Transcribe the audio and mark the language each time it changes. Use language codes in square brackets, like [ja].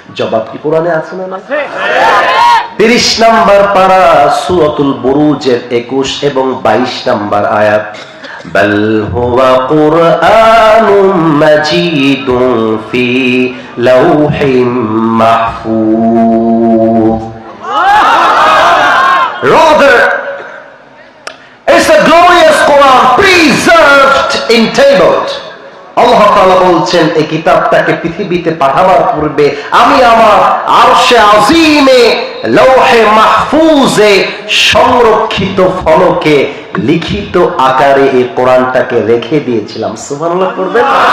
[bn] জবাব কি কোরআনে আছে না? 30 নম্বর পারা সূরাতুল বুরুজের 21 এবং 22 নম্বর আয়াত। [ar] বাল হুয়া কুরআনুম মাজিদুন ফি লাউহিম মাহফুজ। [en] Rather, it's a glorious Quran preserved in tabled. [bn] আল্লাহ তাআলা বলছেন, এই কিতাবটাকে পৃথিবীতে পাঠাবার পূর্বে আমি আমার আরশে আজিমে লৌহে মাহফুজে সংরক্ষিত ফলকে লিখিত আকারে এই কোরআনটাকে রেখে দিয়েছিলাম। সুবহানাল্লাহ পড়বেন।